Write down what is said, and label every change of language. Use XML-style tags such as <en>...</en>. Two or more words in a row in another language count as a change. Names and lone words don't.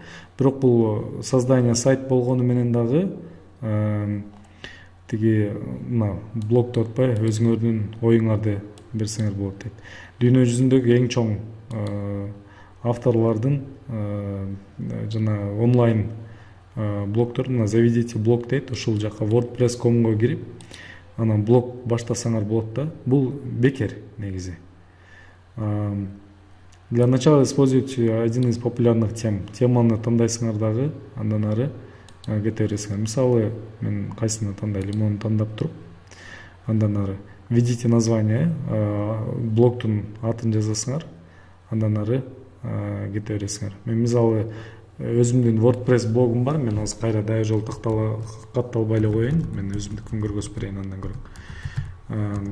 <ky>Бирок бул</ky> <ru>создание сайт</ru> <ky>болгону менен дагы тиги блог деп атпай, өзүңөрдүн оюңарды берсеңер болот дейт. Дүйнө жүзүндөгү эң чоң авторлордун жана онлайн блогдор,</ky> <ru>заведите блог</ru> <ky>дейт. Ушул жака WordPress.com'го кирип, анан блог баштасаңар болот да. Бул бекер негизи.</ky> <ru>Для начала используйте один из популярных тем.</ru> <ky>Теманы тандайсыңар дагы, андан ары кете бересиңер. Мисалы, мен кайсыны тандайлым, аны тандап туруп, андан ары</ky> <ru>введите название,</ru> <ky>блогдун атын жазасыңар, андан ары кете бересиңер. Мен мисалы өзүмдүн WordPress блогум бар, мен азыр кайра дагы жолу катталбай эле коеюн, мен өзүмдүкүн көргөзүп берейин андан көрөң.</ky>